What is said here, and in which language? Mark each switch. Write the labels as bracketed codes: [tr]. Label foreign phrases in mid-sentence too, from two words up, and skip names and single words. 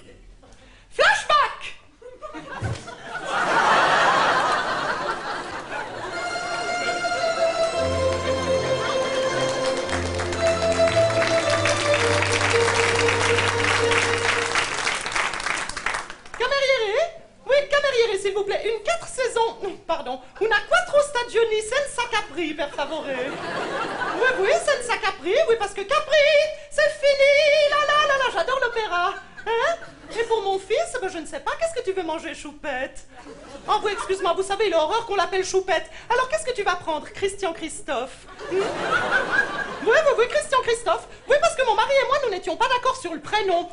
[fr] Flashback! Cameriere? Oui, cameriere, s'il vous plaît. Une 4 saisons. Pardon. [it] Una 4 stagioni senza Capri, per favore. [fr] Oui, senza Capri. Oui, parce que Capri, c'est fini. Là, j'adore l'opéra. Hein? Et pour mon fils, ben, je ne sais pas, qu'est-ce que tu veux manger, Choupette? Oh, oui, excuse-moi, vous savez, il a horreur qu'on l'appelle Choupette. Alors, qu'est-ce que tu vas prendre, Christian Christophe? Oui, Christian Christophe. Oui, parce que mon mari et moi, nous n'étions pas d'accord sur le prénom.